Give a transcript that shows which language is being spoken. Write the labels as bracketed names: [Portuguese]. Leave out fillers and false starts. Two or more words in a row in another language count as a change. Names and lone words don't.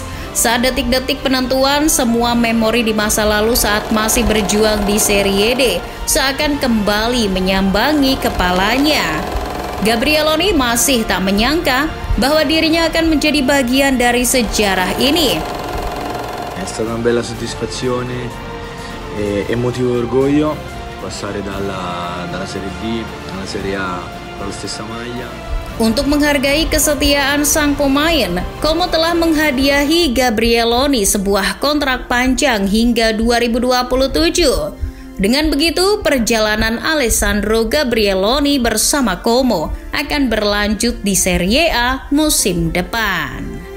[Indonesian] Saat detik-detik penentuan, semua memori di masa lalu saat masih berjuang di Serie D seakan kembali menyambangi kepalanya. Gabrieloni masih tak menyangka bahwa dirinya akan menjadi bagian dari sejarah ini. [Italian] stata una bella soddisfazione e emotivo orgoglio passare dalla Serie D alla Serie A con la stessa maglia. [Indonesian] Untuk menghargai kesetiaan sang pemain, Como telah menghadiahi Gabrieloni sebuah kontrak panjang hingga 2027. Dengan begitu, perjalanan Alessandro Gabrieloni bersama Como akan berlanjut di Serie A musim depan.